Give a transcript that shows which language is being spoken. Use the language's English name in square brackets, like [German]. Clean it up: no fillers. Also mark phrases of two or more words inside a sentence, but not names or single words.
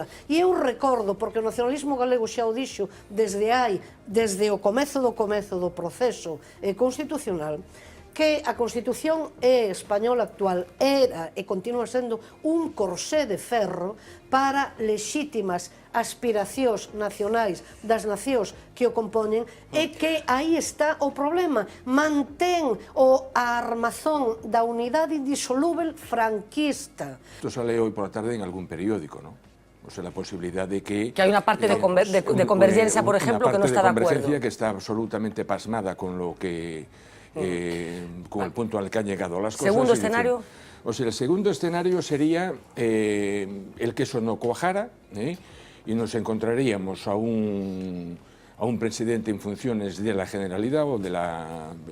[Galician] E eu recordo, porque o nacionalismo galego xa o dixo desde o comezo do proceso constitucional, que a Constitución española actual era e continúa sendo un corsé de ferro para lexítimas aspiracións nacionais das nacións que o compoñen, e que aí está o problema. Mantén a armazón da unidade indisolúvel franquista. [Spanish] Esto sale hoy por la tarde en algún periódico, ¿no? O sea, la posibilidad de que... Que hay una parte de convergencia, por ejemplo, que no está de acuerdo. Una parte de convergencia que está absolutamente pasmada con lo que... con el punto al que han llegado las cosas. ¿Segundo escenario? O sea, el segundo escenario sería el que eso no cuajara, y nos encontraríamos a un presidente en funciones de la Generalidad o de la